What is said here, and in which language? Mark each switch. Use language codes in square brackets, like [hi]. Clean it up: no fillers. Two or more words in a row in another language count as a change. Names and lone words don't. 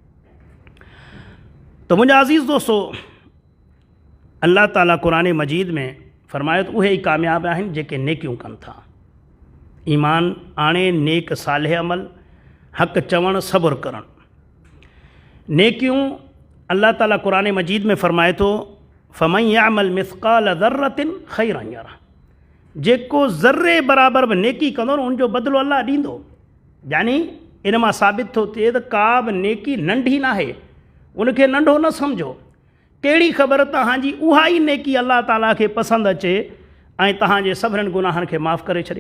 [sd] त मुंहिंजा अज़ीज़ दोस्तो, अलाह ताला क़ुरान मजीद में फ़रमायो त उहे ई कामयाब आहिनि जेके नेकियूं कनि था, ईमान आणे, नेक सालेह अमल, हक़ चवणु, सब्र करणु। नेकियूं अलाह ताला क़ुरान मजीद में फ़रमाए थो [ar] فمن يعمل مثقال ذرة خيرا يره, [sd] जेको ज़र्रे बराबरि बि नेकी कंदो न उनजो बदिलो अलाह ॾींदो। यानी इन मां साबित थो थिए त का बि नेकी नंढी न आहे, उनखे नंढो न सम्झो। कहिड़ी ख़बर तव्हांजी उहा ई नेकी अलाह ताला खे पसंदि अचे ऐं तव्हांजे सभिनीनि गुनाहनि खे माफ़ु करे छॾे।